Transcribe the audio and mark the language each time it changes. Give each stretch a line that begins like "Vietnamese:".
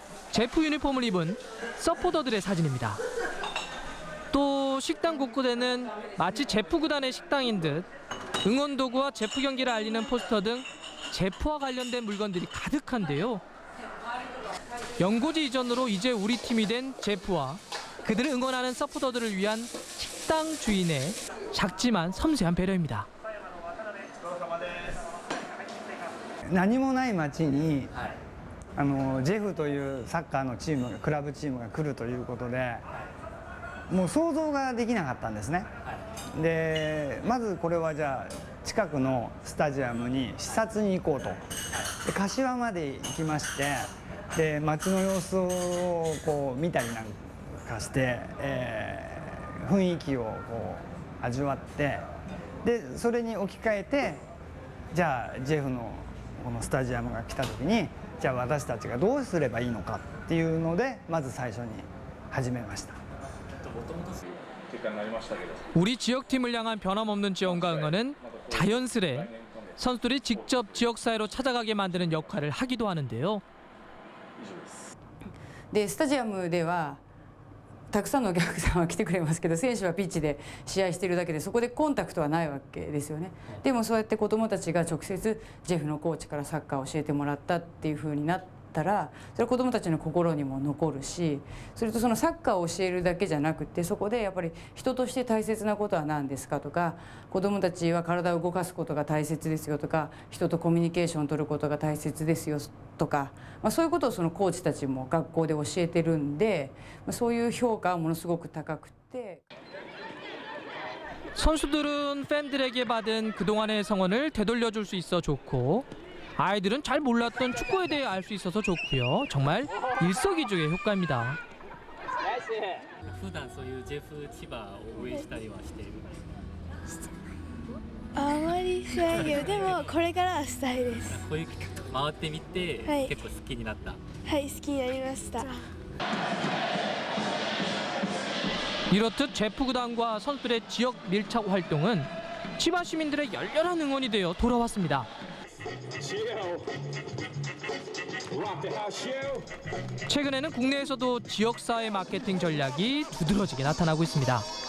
Korean: 제프 유니폼을 입은 서포터들의 사진입니다. 또 식당 곳곳에는 마치 제프 구단의 식당인 듯 응원 도구와 제프 경기를 알리는 포스터 등 제프와 관련된 물건들이 가득한데요. 연고지 이전으로 이제 우리 팀이 된 제프와 그들을 응원하는 서포터들을 위한 식당 주인의 작지만 섬세한 배려입니다.
Japanese: 何もない町に、ジェフというサッカーのチームがクラブチームが来るということで、もう想像ができなかったんですね。でまずこれはじゃあ近くのスタジアムに視察に行こうと。で柏まで行きまして、で街の様子をこう見たりなんかして、雰囲気をこう味わって、でそれに置き換えて、じゃあジェフのこのスタジアムが来た時に、じゃあ私たちがどうすればいいのかっていうのでまず最初に始めました。
Korean: 우리 지역팀을 향한 변함없는 지원과 응원은 자연스레 선수들이 직접 지역사회로 찾아가게 만드는 역할을 하기도 하는데요.
Japanese: でスタジアムではたくさんのお客さんは来てくれますけど、選手はピッチで試合しているだけでそこでコンタクトはないわけですよね。でもそうやって子どもたちが直接ジェフのコーチからサッカーを教えてもらったっていう風になったら、それは子どもたちの心にも残るし、それとそのサッカーを教えるだけじゃなくて、そこでやっぱり人として大切なことは何ですかとか、子どもたちは体を動かすことが大切ですよとか、人とコミュニケーションを取ることが大切ですよとか、そういうことをそのコーチたちも学校で教えてるんで、そういう評価はものすごく高くて。
Korean: 선수들은 팬들에게 받은 그동안의 성원을 되돌려줄 수 있어 좋고, 아이들은 잘 몰랐던 축구에 대해 알 수 있어서 좋고요. 정말 일석이조의 효과입니다.
Japanese: 普段そういうジェフ千葉を応援したりはしている？あまりしないけど、でもこれからはしたいです。こういう回ってみて、はい、結構好きになった。はい、好きになりました。
Korean: 이렇듯 제프 구단과 선수들의 지역 밀착 활동은 치바 시민들의 열렬한 응원이 되어 돌아왔습니다. 최근에는 국내에서도 지역사회 마케팅 전략이 두드러지게 나타나고 있습니다.